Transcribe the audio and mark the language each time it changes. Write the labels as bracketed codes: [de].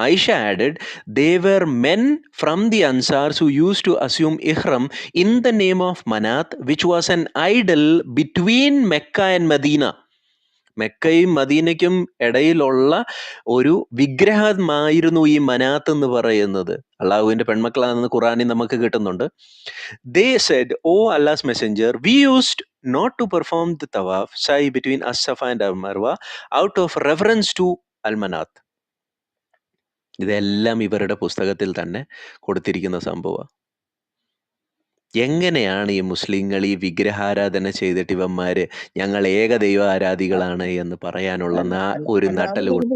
[en] Aisha added they were men from the Ansars who use to assume ihram in the name of Manat which was an idol between Mecca and Medina. [ml] മെക്കയും മദീനയ്ക്കും ഇടയിലുള്ള ഒരു വിഗ്രഹമായിരുന്നു ഈ മനാത്ത് എന്ന് പറയുന്നത്. അള്ളാഹുവിന്റെ പെൺമക്കളാണെന്ന് ഖുറാനിൽ നമുക്ക് കിട്ടുന്നുണ്ട്. [en] They said, "O Allah's messenger, we used not to perform the tawaf, sa'i between as-Safa and al-Marwa out of reverence to al-Manat." [ml] ഇതെല്ലാം ഇവരുടെ പുസ്തകത്തിൽ തന്നെ കൊടുത്തിരിക്കുന്ന സംഭവം. എങ്ങനെയാണ് ഈ മുസ്ലിങ്ങൾ ഈ വിഗ്രഹാരാധന ചെയ്തിട്ട് ഇവന്മാര് ഞങ്ങൾ ഏക ദൈവ ആരാധികളാണ് എന്ന് പറയാനുള്ള ഒരു നട്ടല്?